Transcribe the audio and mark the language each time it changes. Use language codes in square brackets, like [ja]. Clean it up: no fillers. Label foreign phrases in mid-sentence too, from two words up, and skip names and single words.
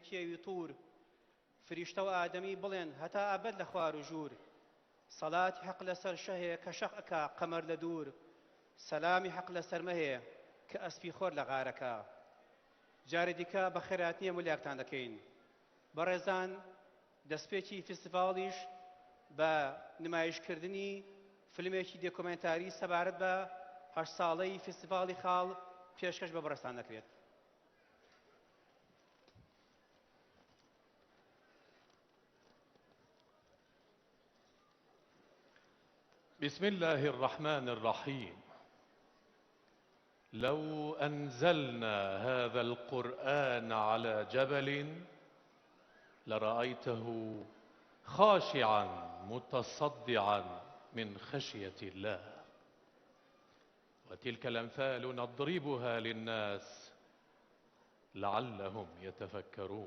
[ckb] کێوی توور فریشتە و ئادەمی بڵێن هەتا ئەبەد لە خوار و ژوور سەڵاتی حەق لەسەر شەهەیە کە شەق ئەکا قەمەر لە دوور سەلامی حەق لەسەر مەهەیە کە ئەسپی خۆر لە غارەکە جارێ دیکە بە خێراتنیە ملیاکتان دەکەین بەڕێزان دەستپێکی فستیڤاڵیش بە نمایشکردنی فیلمێکی دۆکومێنتاری سەبارەت بە 8 ساڵەی فستیڤاڵی خاڵ پێشکەش بە بەڕێستان دەکرێت. [ar] بسم الله الرحمن الرحيم. لو أنزلنا هذا القرآن على جبل لرأيته خاشعا متصدعا من خشية الله وتلك الأمثال نضربها للناس لعلهم يتفكرون.